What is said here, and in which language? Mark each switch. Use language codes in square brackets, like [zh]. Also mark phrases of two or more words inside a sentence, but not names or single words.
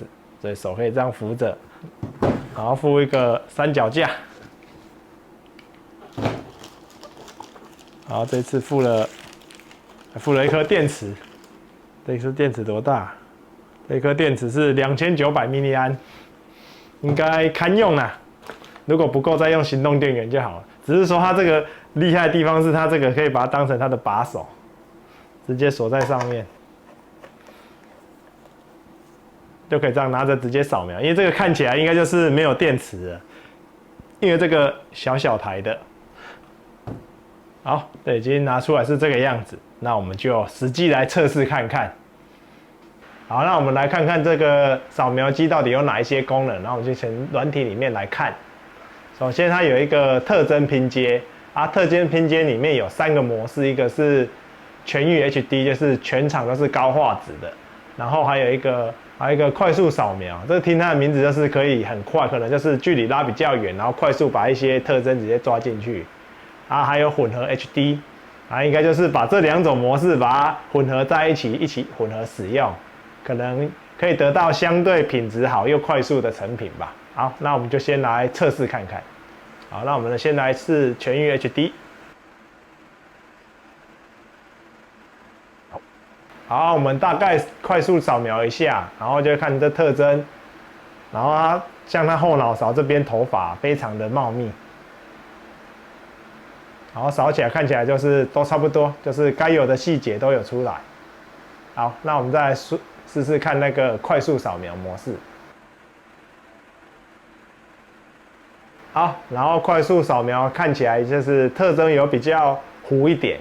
[zh] 所以手可以這樣扶着，然後附一個三腳架，然後這次附了一顆電池，這顆電池多大？這顆電池是2900米利安，應該堪用啦。如果不夠，再用行動電源就好了。只是說它這個厲害的地方是它這個可以把它當成它的把手，直接鎖在上面。就可以這樣拿着直接掃描，因為這個看起來應該就是沒有電池了，因為這個小台的。好，這已經拿出來是這個樣子，那我們就實際來測試看看。好，那我們來看看這個掃描機到底有哪一些功能，然後我們就從軟體裡面來看。首先，它有一個特徵拼接啊，特徵拼接裡面有3個模式，一個是全域 HD， 就是全場都是高畫質的，然後還有一個快速掃描，這個聽它的名字就是可以很快，可能就是距離拉比較遠，然後快速把一些特徵直接抓進去。啊，還有混合 HD， 啊，應該就是把這2種模式把它混合在一起混合使用，可能可以得到相對品質好又快速的成品吧。好，那我們就先來測試看看。好，那我們先來試全域 HD。好，我們大概快速掃描一下，然後就看這特徵，然後它像它後腦勺這邊頭髮非常的茂密，然後掃起來看起來就是都差不多，就是該有的細節都有出來。好，那我們再來試試看那個快速掃描模式。好，然後快速掃描看起來就是特徵有比較糊一點。